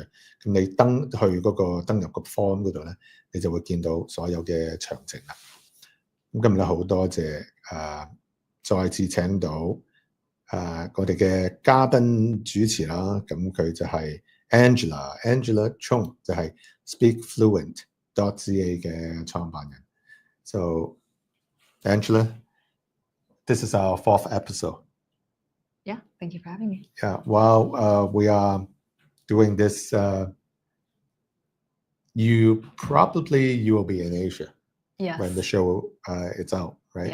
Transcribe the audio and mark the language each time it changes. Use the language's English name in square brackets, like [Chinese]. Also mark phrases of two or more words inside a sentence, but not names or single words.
[Cantonese] 咁你去嗰個登入個 form 嗰度咧，你就會見到所有嘅詳情啦。咁今日咧好多謝再次請到我哋嘅嘉賓主持啦。咁佢就係 Angela Chung， 就係 Speak Fluent.ca 嘅創辦人。 [English] So Angela, this is our 4th episode. Yeah, thank you for having me. Yeah, while we are doing this, you will be in Asia when the show is out, right?